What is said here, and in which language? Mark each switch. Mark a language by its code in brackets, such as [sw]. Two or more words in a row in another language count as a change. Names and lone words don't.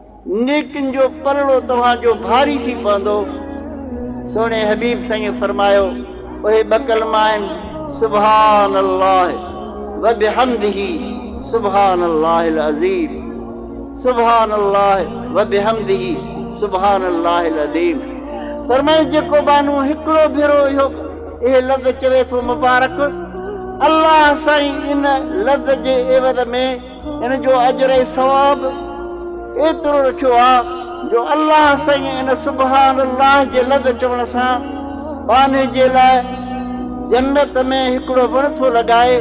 [sd] नेकिन जो पलड़ो तव्हांजो भारी थी पवंदो। सोने हबीब साईं फरमायो उहे ॿ कलमा आहिनि, [ar] سبحان الله وبحمده سبحان الله العظيم، سبحان الله وبحمده سبحان الله العظيم. [sd] फरमायो जेको बानू हिकिड़ो भेरो इहे लफ़्ज़ चवे थो मुबारक, अल्लाह साईं इन लफ़्ज़ जे एवज़ में इन जो अजर ऐं सवाब एतिरो रखियो आहे जो अल्लाह साईं इन [ar] سبحان الله [sd] जे लफ़्ज़ चवण सां बाने जे लाइ जन्नत में हिकिड़ो वण थो लॻाए।